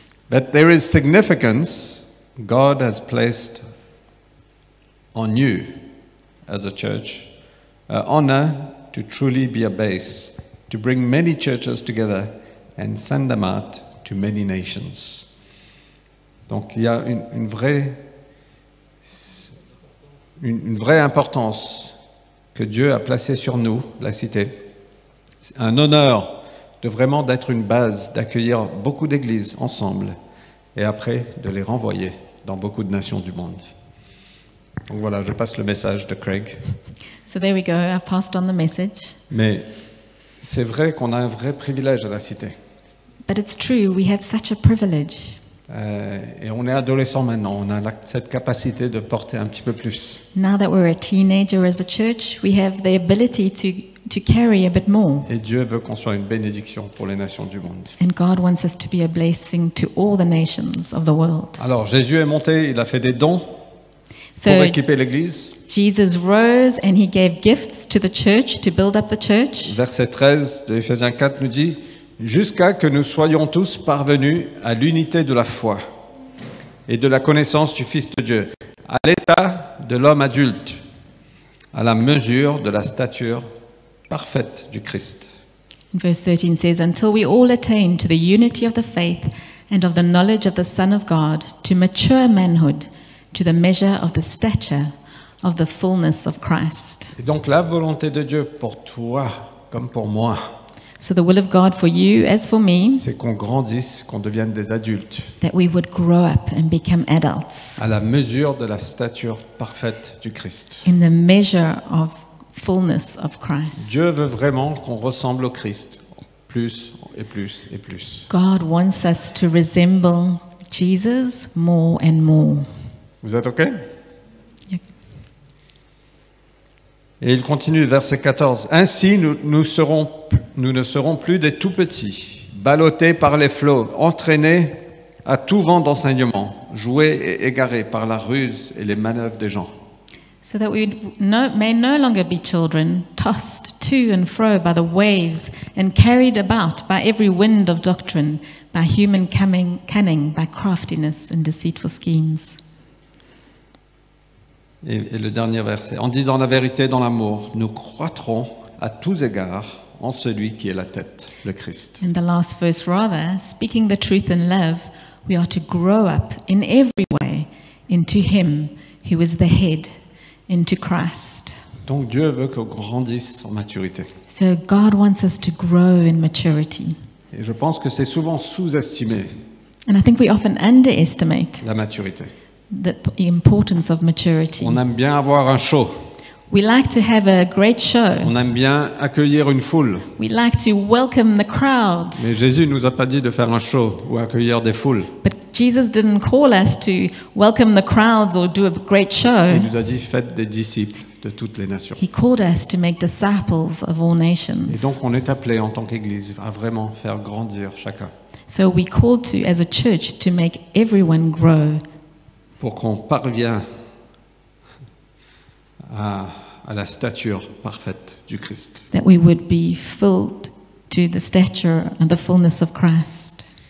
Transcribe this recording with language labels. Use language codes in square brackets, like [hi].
[en] That there is significance God has placed on you as a church, honor to truly be a base, to bring many churches together and send them out to many nations. [fr] Donc il y a une vraie importance que Dieu a placée sur nous, la cité. C'est un honneur de vraiment d'être une base, d'accueillir beaucoup d'églises ensemble et après de les renvoyer dans beaucoup de nations du monde. Donc voilà, je passe le message de Craig. [en] So there we go. I passed on the message. [fr] Mais c'est vrai qu'on a un vrai privilège à la cité. [en] But it's true, we have such a privilege. [fr] Et on est adolescent maintenant, on a cette capacité de porter un petit peu plus. [en] Now that we're a teenager as a church, we have the ability to carry a bit more. [fr] Et Dieu veut qu'on soit une bénédiction pour les nations du monde. [en] And God wants us to be a blessing to all the nations of the world. [fr] Alors Jésus est monté, il a fait des dons [en] So [fr] pour équiper l'Église. [en] Jesus rose and he gave gifts to the church to build up the church. [fr] Verset 13 de Éphésiens 4 nous dit « Jusqu'à que nous soyons tous parvenus à l'unité de la foi et de la connaissance du Fils de Dieu, à l'état de l'homme adulte, à la mesure de la stature parfaite du Christ. » [en] And verse 13 says, "Until we all attain to the unity of the faith and of the knowledge of the Son of God, to mature manhood, to the measure of the stature of the fullness of Christ." [fr] Et donc la volonté de Dieu pour toi comme pour moi, [en] So the will of God for you as for me, [fr] c'est qu'on grandisse, qu'on devienne des adultes, [en] that we would grow up and become adults [fr] à la mesure de la stature parfaite du Christ. [en] in the measure of fullness of Christ. [fr] Dieu veut vraiment qu'on ressemble au Christ, plus et plus et plus. [en] God wants us to resemble Jesus more and more. [fr] Vous êtes OK? [en] Yep. [fr] Et il continue, verset 14. Ainsi, nous ne serons plus des tout-petits, ballottés par les flots, entraînés à tout vent d'enseignement, joués et égarés par la ruse et les manœuvres des gens. [en] So that we may no longer be children, tossed to and fro by the waves and carried about by every wind of doctrine, by human cunning, by craftiness and deceitful schemes. [fr] Et le dernier verset. En disant la vérité dans l'amour, nous croîtrons à tous égards en celui qui est la tête, le Christ. [en] And the last verse rather, speaking the truth in love, we are to grow up in every way into Him who is the head, into Christ. [fr] Donc Dieu veut qu'on grandisse en maturité. [en] So God wants us to grow in maturity. [fr] Et je pense que c'est souvent sous-estimé, [en] And I think we often underestimate [fr] la maturité. [en] the importance of maturity. [fr] On aime bien avoir un show. [en] We like to have a great show. [fr] On aime bien accueillir une foule. [en] We like to welcome the crowds. [fr] Mais Jésus ne nous a pas dit de faire un show ou accueillir des foules. [en] But Jesus didn't call us to welcome the crowds or do a great show. [fr] Il nous a dit faites des disciples de toutes les nations. [en] He called us to make disciples of all [fr] Et [en] nations. [fr] donc on est appelé en tant qu'Église à vraiment faire grandir chacun [en] So we called to, as a church, to make everyone grow [fr] pour qu'on parvienne à la stature parfaite du Christ. [en] that we would be filled to the stature and the fullness of Christ.